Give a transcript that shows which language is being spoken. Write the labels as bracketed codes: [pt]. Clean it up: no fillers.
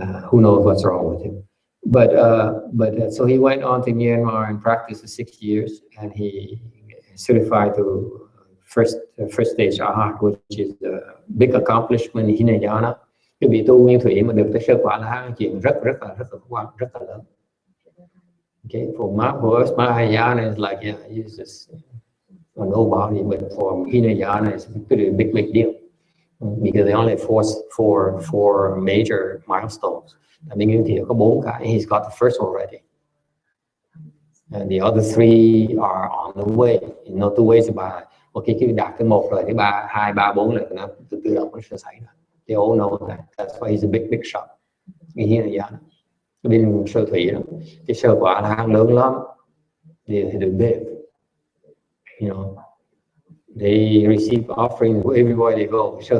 [en] Who knows what's wrong with him? But so he went on to Myanmar and practiced for 6 years, and he certified to first stage Arhat, which is a big accomplishment in Hinayana. [vi] Cái vị tu nguyên thủy mà được tới sơ quả là chuyện rất là lớn. [en] Okay, for us, Mahayana is like, yeah, it's just a nobody, but for Hinayana it's a pretty big deal. Because they only four major milestones. [vi] Bên Nguyên Thủy có 4 cái, [en] he's got the first already. And the other 3 are on the way. You know, 2 ways about it. [vi] Khi đạt cái 1 rồi, cái 3, 2, 3, 4 là nó tự động nó sẽ xảy ra. [en] They all know that. That's why he's a big shot. [vi] Hinayana. Bên sơ thủy đó, cái sơ quả là hang lớn lắm. [en] They big. You know. They receive offerings everywhere they go.